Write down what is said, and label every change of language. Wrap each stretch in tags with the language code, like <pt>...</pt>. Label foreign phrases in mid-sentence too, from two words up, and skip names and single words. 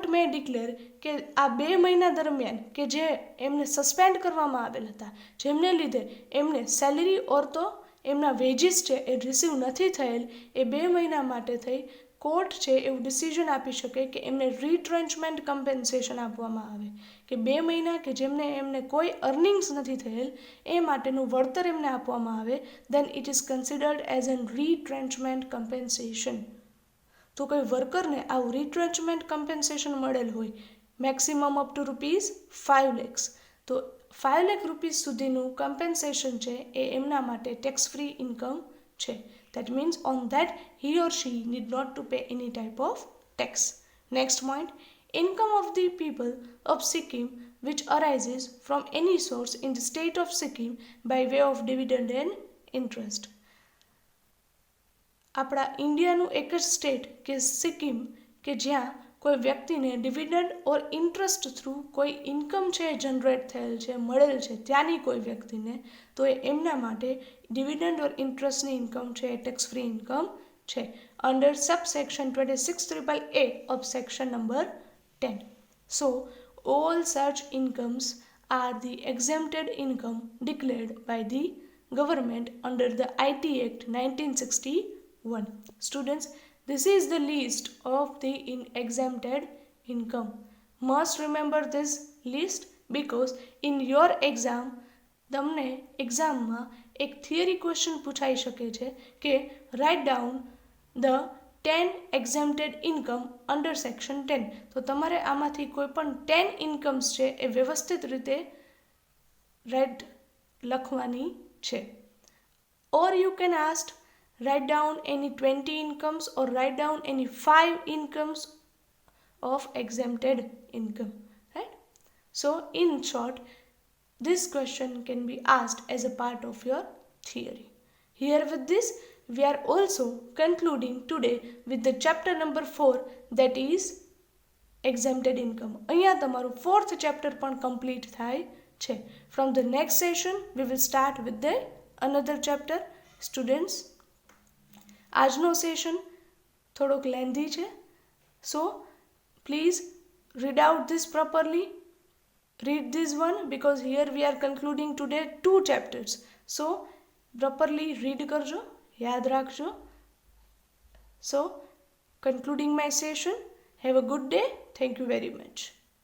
<gu>મે ડિક્લેર કે આ 2 મહિના દરમિયાન કે જે એમને સસ્પેન્ડ કરવામાં આવેલ હતા, જેમને લીધે એમને સેલરી ઓર તો એમના વેજીસ છે એ રિસીવ નથી થયેલ, એ 2 મહિના માટે થઈ કોર્ટ છે એવું ડિસિઝન આપી શકે કે એમને</gu> <en>retrenchment compensation</en> <gu>આપવામાં આવે, કે 2 મહિના કે જેમને એમને કોઈ અર્નિંગ્સ નથી થયેલ એ માટેનું વળતર એમને આપવામાં આવે,</gu> <en>then it is considered as an retrenchment compensation.</en> <gu>તો કોઈ વર્કરને આવું</gu> <en>retrenchment compensation</en> <gu>મળેલ હોય</gu> <en>maximum up to</en> <gu>₹5 lakhs, તો 5 lakh રૂપીસ સુધીનું કમ્પેન્સેશન છે એ એમના માટે</gu> <en>tax free income</en> <gu>છે.</gu> <en>That means on that he or she need not to pay any type of tax. Next point, income of the people of Sikkim which arises from any source in the state of Sikkim by way of dividend and interest.</en> <gu>આપણા ઇન્ડિયાનું એક જ સ્ટેટ કે સિક્કિમ કે જ્યાં કોઈ વ્યક્તિને</gu> <en>dividend or interest</en> <gu>થ્રુ કોઈ ઇન્કમ છે જનરેટ થયેલ છે મળેલ છે ત્યાંની કોઈ વ્યક્તિને તો એમના માટે ડિવિડન્ડ ઓર ઇન્ટરેસ્ટની ઇન્કમ છે એ</gu> <en>tax free income</en> <gu>છે</gu> <en>under subsection 26A of section number 10. So all such incomes are the exempted income declared by the government under the IT Act 1961. Students, this is the list of the exempted income. Must remember this list because in your exam</en> <gu>તમને એક્ઝામમાં એક થિયરી ક્વેશ્ચન પૂછાઈ શકે છે કે</gu> <en>write down the 10 exempted income under section 10.</en> <gu>તો તમારે આમાંથી કોઈ પણ 10 ઇન્કમ્સ છે એ વ્યવસ્થિત રીતે લખવાની છે.</gu> <en>Or you can ask, write down any 20 incomes or write down any 5 incomes of exempted income, right? So in short, this question can be asked as a part of your theory. Here with this, we are also concluding today with the chapter number 4, that is exempted income.</en> <gu>અહીંયા તમારું 4th chapter પણ complete થાય છે.</gu> <en>From the next session, we will start with the another chapter. Students,</en> <gu>આજનો સેશન થોડોક લેન્ધી છે,</gu> <en>so please read out this properly. Read this one because here we are concluding today 2 chapters. So properly read</en> <gu>કરજો, યાદ રાખજો.</gu> <en>So concluding my session. Have a good day. Thank you very much.</en>